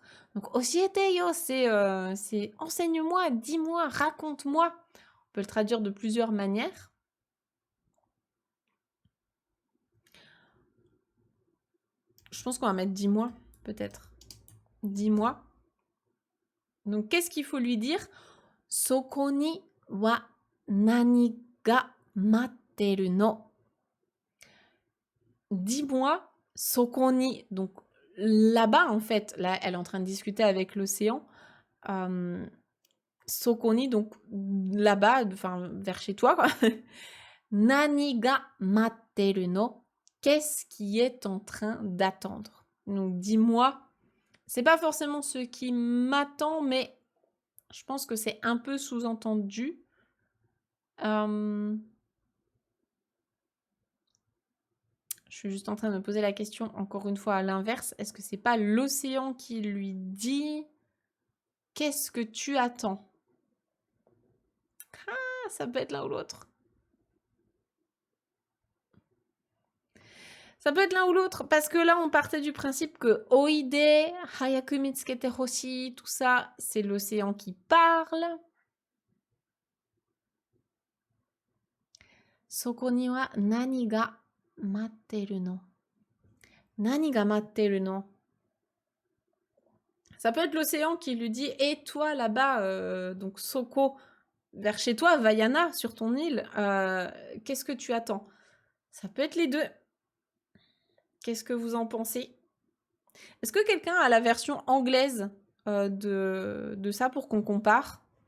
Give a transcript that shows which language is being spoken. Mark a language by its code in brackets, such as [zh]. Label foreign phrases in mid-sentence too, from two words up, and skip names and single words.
[fr] Donc, [ja] 教えてよ, [fr] c'est enseigne-moi, dis-moi, raconte-moi. On peut le traduire de plusieurs manières. Je pense qu'on va mettre dis-moi, peut-être. Dis-moi. Donc, qu'est-ce qu'il faut lui dire? [ja] そこには何が待ってるの. [fr] Dis-moi, [ja] そこに. [fr] Donc, là-bas, en fait, là, elle est en train de discuter avec l'océan. Sokoni, donc là-bas, enfin vers chez toi, quoi. [ja] 何が待ってるの. [fr] Qu'est-ce qui est en train d'attendre? Donc dis-moi, c'est pas forcément ce qui m'attend, mais je pense que c'est un peu sous-entendu. Je suis juste en train de me poser la question, encore une fois, à l'inverse. Est-ce que c'est pas l'océan qui lui dit qu'est-ce que tu attends? Ah, ça peut être l'un ou l'autre. Ça peut être l'un ou l'autre, parce que là, on partait du principe que [ja] おいで、早く見つけて欲しい, [fr] tout ça, c'est l'océan qui parle. [ja] そこには何が待ってるの. 何が待ってるの. [fr] Ça peut être l'océan qui lui dit « Et toi, là-bas, donc Soko, vers chez toi, Vaiana, sur ton île, qu'est-ce que tu attends ?» Ça peut être les deux. Qu'est-ce que vous en pensez? Est-ce que quelqu'un a la version anglaise de ça pour qu'on compare?